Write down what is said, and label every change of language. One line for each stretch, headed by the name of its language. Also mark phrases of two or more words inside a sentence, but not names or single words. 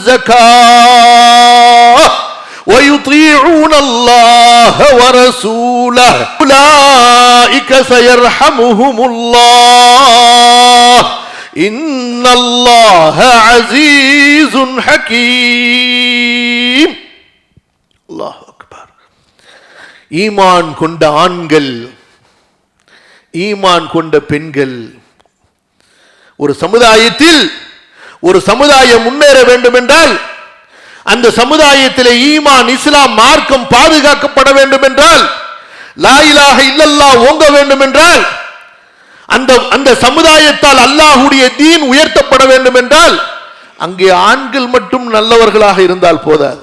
Arabic: الزكاة ويطيعون الله ورسوله أولئك سيرحمهم الله إن الله عزيز حكيم. الله أكبر.
Tamil: ஈமான் கொண்ட ஆண்கள், ஈமான் கொண்ட பெண்கள், ஒரு சமுதாயத்தில் ஒரு சமுதாயம் முன்னேற வேண்டும் என்றால், அந்த சமுதாயத்திலே ஈமான், இஸ்லாம், மார்க்கம் பாதுகாக்கப்பட வேண்டும் என்றால்,
Arabic: لا إله إلا الله
Tamil: ஓங்க வேண்டும் என்றால், அந்த சமுதாயத்தால் அல்லாஹ்வுடைய தீன் உயர்த்தப்பட வேண்டும் என்றால், அங்கே ஆண்கள் மட்டும் நல்லவர்களாக இருந்தால் போதாது.